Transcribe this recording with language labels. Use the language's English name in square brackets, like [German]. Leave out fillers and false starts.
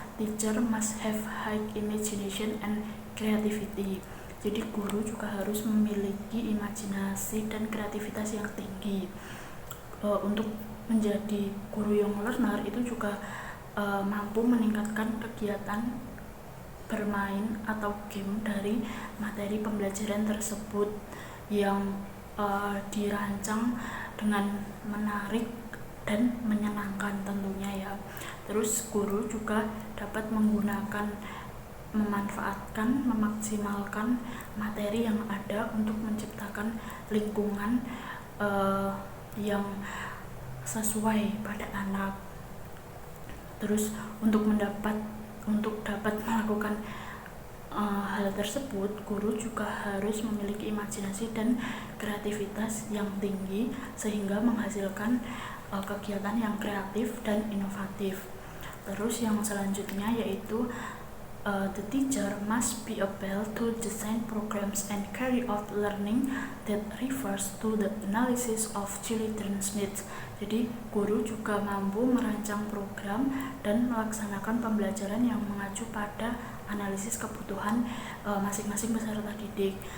[English] teacher must have high imagination and creativity. [Indonesian] Jadi guru juga harus memiliki imajinasi dan kreativitas yang tinggi. Untuk menjadi guru yang learner itu juga mampu meningkatkan kegiatan bermain atau game dari materi pembelajaran tersebut yang dirancang dengan menarik dan menyenangkan tentunya ya. Terus guru juga dapat memanfaatkan, memaksimalkan materi yang ada untuk menciptakan lingkungan yang sesuai pada anak. Terus untuk dapat melakukan hal tersebut, guru juga harus memiliki imajinasi dan kreativitas yang tinggi sehingga menghasilkan kegiatan yang kreatif dan inovatif. Terus yang selanjutnya yaitu [English] the teacher must be able to design programs and carry out learning that refers to the analysis of children's needs. [Indonesian] Jadi guru juga mampu merancang program dan melaksanakan pembelajaran yang mengacu pada analisis kebutuhan masing-masing peserta didik.